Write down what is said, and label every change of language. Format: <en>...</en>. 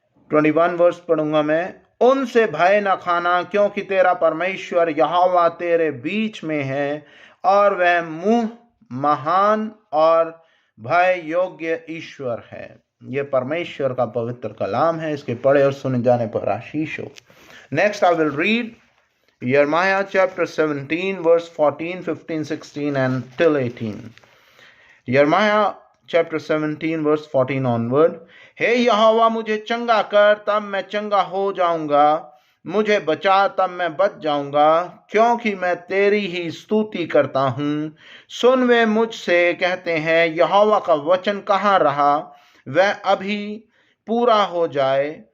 <hi>21 वर्ष पढ़ूंगा मैं। उनसे भय न खाना, क्योंकि तेरा परमेश्वर यहोवा तेरे बीच में है, और वह मुंह महान और भय योग्य ईश्वर है। ये परमेश्वर का पवित्र कलाम है, इसके पढ़े और सुने जाने पर आशीष हो।</hi> <en>Next I will read Jeremiah chapter 17 verse 14, 15, 16 and till 18. Jeremiah chapter 17 verse 14 onward.</en> <hi>हे यहोवा मुझे चंगा कर, तब मैं चंगा हो जाऊंगा, मुझे बचा तब मैं बच जाऊंगा, क्योंकि मैं तेरी ही स्तुति करता हूँ। सुन वे मुझसे कहते हैं, यहोवा का वचन कहाँ रहा, वह अभी पूरा हो जाए।</hi>